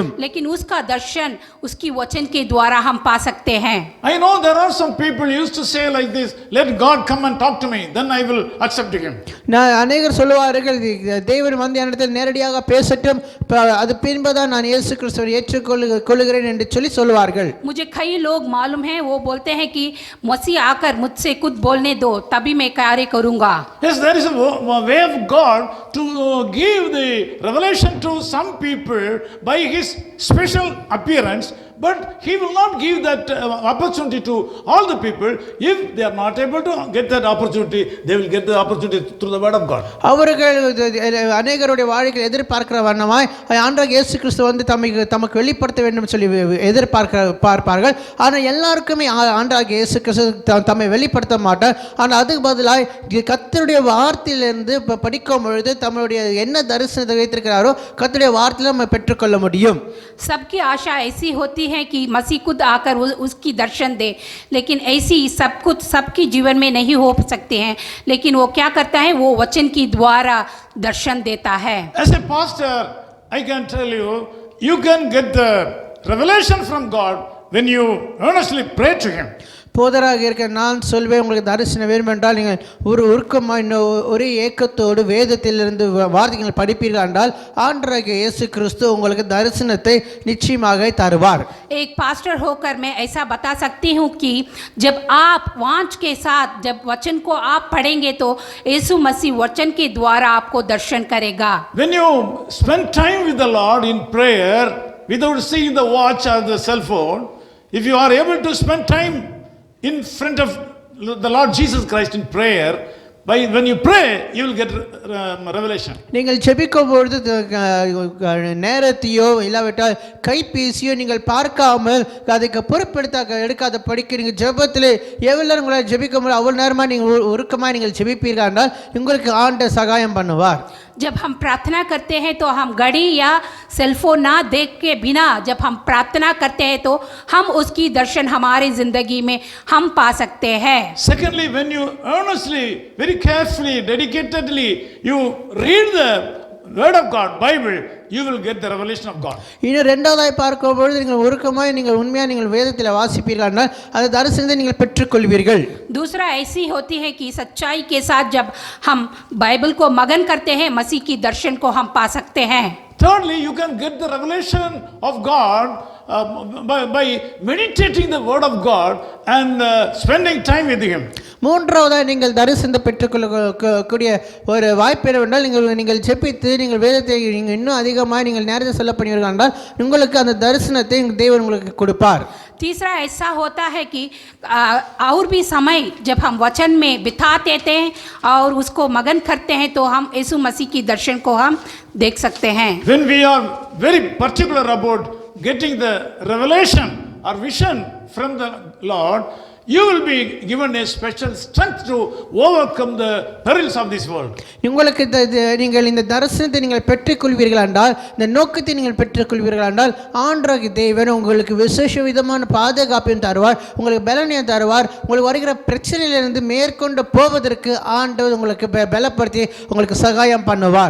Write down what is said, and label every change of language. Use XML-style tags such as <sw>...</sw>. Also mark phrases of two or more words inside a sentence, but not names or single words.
<hi>लेकिन उसका दर्शन उसकी वचन के द्वारा हम पा सकते हैं.</hi> <en>I know there are some people used to say like this, let God come and talk to me, then I will accept him.</en> <ta>நான் அநேகர் சொல்லுவார்கள் தேவன் வந்து என்னிடத்தில் நேரடியாக பேசட்டும், அது பின்புதான் நான் இயேசு கிறிஸ்துவை ஏற்றுக்கொள்கிறேன் என்று சொல்லி சொல்லுவார்கள்.</ta> <hi>मुझे कई लोग मालूम है वो बोलते हैं कि मसीह आकर मुझसे कुछ बोलने दो तभी मैं कार्य करूंगा.</hi> <en>Yes, there is a way of God to give the revelation to some people by his special appearance, but he will not give that opportunity to all the people. If they are not able to get that opportunity, they will get the opportunity through the word of God.</en> <ta>அவர்கள் அநேகருடைய வாழ்க்கையில் எதிர்பார்க்கிற வண்ணமாய் ஆண்டவராகிய இயேசு கிறிஸ்து வந்து தமக்கு வெளிப்படுத்த வேண்டும் சொல்லி பார்ப்பார்கள். ஆனால் எல்லாருக்குமே ஆண்டவராகிய இயேசு கிறிஸ்து தம்மை வெளிப்படுத்த மாட்டார். ஆனால் அதுக்கு பதிலாக கர்த்தருடைய வார்த்தையிலிருந்து படிக்கும் பொழுது தம்முடைய என்ன தரிசனத்தை வைத்திருக்கிறாரோ கர்த்தருடைய வார்த்தையில நம்ம பெற்றுக்கொள்ள முடியும்.</ta> <hi>सबकी आशा ऐसी होती हैं कि मसीह खुद आकर उसकी दर्शन दे, लेकिन ऐसी सब कुछ सबके जीवन में नहीं हो सकते हैं, लेकिन वो क्या करता है, वो वचन की द्वारा दर्शन देता है।</hi> <en>As a pastor, I can tell you, you can get the revelation from God when you earnestly pray to Him.</en> <ta>போதராக இருக்க நான் சொல்வேன், உங்களுக்கு தரிசனம் வேண்டும் என்றால் நீங்கள் ஒரு உருக்கமாக ஒரே ஏக்கத்தோடு வேதத்திலிருந்து வார்த்தைகள் படிப்பீர்கள் என்றால் ஆண்டவராகிய இயேசு கிறிஸ்து உங்களுக்கு தரிசனத்தை நிச்சயமாக தருவார்।</ta> <hi>एक पास्टर होकर मैं ऐसा बता सकती हूँ कि जब आप वांच के साथ जब वचन को आप पढ़ेंगे तो यीशु मसीह वचन के द्वारा आपको दर्शन करेगा।</hi> <en>When you spend time with the Lord in prayer without seeing the watch or the cell phone, if you are able to spend time in front of the Lord Jesus Christ in prayer, when you pray you will get revelation.</en> <ta>நீங்கள் ஜெபிக்கும் பொழுது நேரத்தையோ இல்லாவிட்டால் கைபேசியோ நீங்கள் பார்க்காமல் அதுக்கு பொறுப்பெடுத்தாக எடுக்காத படிக்கிறீங்க ஜெபத்தில் எவ்வளவு உங்களால் ஜெபிக்க முடியும் அவ்வளவு நேரமாக நீங்கள் உருக்கமாக நீங்கள் ஜெபிப்பீர்கள் என்றால் உங்களுக்கு ஆண்டவர் சகாயம் பண்ணுவார்।</ta> <hi>जब हम प्रार्थना करते हैं तो हम घड़ी या सेलफोन ना देख के बिना जब हम प्रार्थना करते हैं तो हम उसकी दर्शन हमारी जिंदगी में हम पा सकते हैं।</hi> <en>Secondly, when you earnestly, very carefully, dedicatedly you read the word of God, Bible, you will get the revelation of God.</en> <ta>இன்னும் இரண்டாவதாய் பார்க்கும் பொழுது நீங்கள் உருக்கமாய் நீங்கள் உண்மையாக நீங்கள் வேதத்தில் வாசிப்பீர்கள் என்றால் அந்த தரிசனத்தை நீங்கள் பெற்றுக்கொள்வீர்கள்।</ta> <hi>दूसरा ऐसी होती है कि सच्चाई के साथ जब हम बाइबल को मगन करते हैं मसीह की दर्शन को हम पा सकते हैं।</hi> <en>Thirdly, you can get the revelation of God by meditating the word of God and spending time with Him.</en> <ta>மூன்றாவதாக நீங்கள் தரிசனத்தை பெற்றுக்கொள்ளக்கூடிய ஒரு வாய்ப்பு என்னவென்றால் நீங்கள் ஜெபித்து நீங்கள் வேதத்தை நீங்கள் இன்னும் அதிகமாக நீங்கள் நேரத்தை செல்லப்படுவீர்கள் என்றால் உங்களுக்கு அந்த தரிசனத்தை தேவன் உங்களுக்கு கொடுப்பார்।</ta> <hi>तीसरा ऐसा होता है कि और भी समय जब हम वचन में बिता देते हैं और उसको मगन करते हैं तो हम यीशु मसीह की दर्शन को हम देख सकते हैं।</hi> <en>When we are very particular about getting the revelation or vision from the Lord, you will be given a special strength to overcome the perils of this world.</en> <ta>உங்களுக்கு நீங்கள் இந்த தரிசனத்தை நீங்கள் பெற்றுக்கொள்வீர்கள் என்றால் இந்த நோக்கத்தை நீங்கள் பெற்றுக்கொள்வீர்கள் என்றால் ஆண்டவராகிய தேவன் உங்களுக்கு விசேஷ விதமான பாதுகாப்பையும் தருவார், உங்களுக்கு பலனையும் தருவார், உங்களுக்கு வருகிற பிரச்சனையிலிருந்து மேற்கொண்டு போவதற்கு ஆண்டவர் உங்களுக்கு பலப்படுத்தி உங்களுக்கு சகாயம் பண்ணுவார்।</ta>